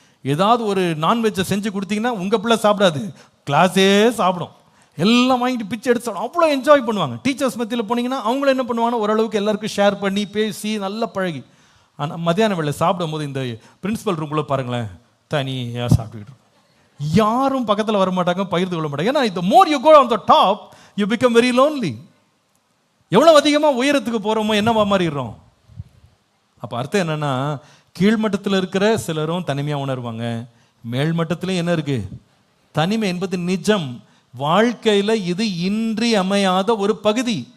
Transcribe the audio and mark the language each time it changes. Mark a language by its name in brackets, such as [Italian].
[Tamil] ஏதாவது ஒரு நான்வெஜ்ஜை செஞ்சு கொடுத்தீங்கன்னா உங்கள் பிள்ளை சாப்பிடாது, கிளாஸே சாப்பிடும். எல்லாம் வாங்கிட்டு பிச்சை எடுத்து சாப்பிடும். அவ்வளோ என்ஜாய் பண்ணுவாங்க. டீச்சர்ஸ் மத்தியில் போனீங்கன்னா அவங்களும் என்ன பண்ணுவாங்கன்னா ஓரளவுக்கு எல்லாருக்கும் ஷேர் பண்ணி பேசி நல்லா பழகி. ஆனால் மத்தியான வேலை சாப்பிடும் போது இந்த பிரின்சிபல் ரூம்குள்ளே பாருங்களேன், தனியாக சாப்பிட்டுக்கிட்டு யாரும் பக்கத்தில் வர மாட்டாங்க, பகிர்ந்து கொள்ள மாட்டாங்க. ஏன்னா [English] the more you go on the top you become very lonely. [Tamil] எவ்வளோ அதிகமாக உயரத்துக்கு போகிறோமோ என்னவா மாறிடுறோம். அப்போ அர்த்தம் என்னன்னா, கீழ்மட்டத்தில் இருக்கிற சிலரும் தனிமையாக உணர்வாங்க, மேல்மட்டத்திலும் என்ன இருக்கு, தனிமை என்பது நிஜம். வாழ்க்கையில் இது இன்றியமையாத ஒரு பகுதி.